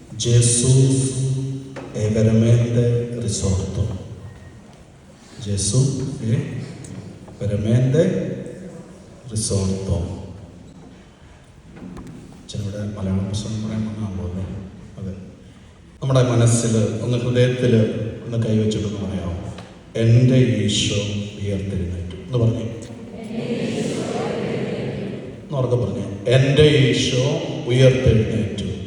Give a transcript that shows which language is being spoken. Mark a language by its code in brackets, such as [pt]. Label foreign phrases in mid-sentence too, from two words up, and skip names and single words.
[it] Gesù è veramente risorto. Gesù è veramente risorto. [ml] ചിലവിടെ മലയാളം പുസ്തകം പറയാൻ വന്നാകുമല്ലോ. അതെ, നമ്മുടെ മനസ്സിൽ ഒന്ന്, ഹൃദയത്തിൽ ഒന്ന് കൈവച്ചിട്ടൊന്ന് പറയാമോ? എൻ്റെ ഈശോ ഉയർത്തെഴുന്നേറ്റു എന്ന് പറഞ്ഞു. എന്നോർക്കെ പറഞ്ഞു, എൻ്റെ ഈശോ ഉയർത്തെഴുന്നേറ്റു.